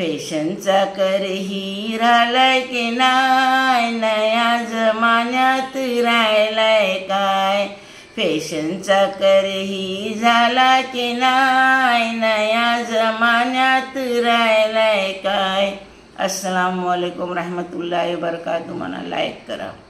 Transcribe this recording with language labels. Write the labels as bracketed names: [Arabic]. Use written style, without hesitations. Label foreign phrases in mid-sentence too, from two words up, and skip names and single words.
[Marathi] फॅशनचा करही राहिलाय की नाय, नया जमान्यात राहिलाय काय. फॅशनचा करही झाला की नाय, नया जमान्यात राहिलाय काय. [Arabic] السلام عليكم رحمة الله وبركاته. [Marathi] मला लाईक करा.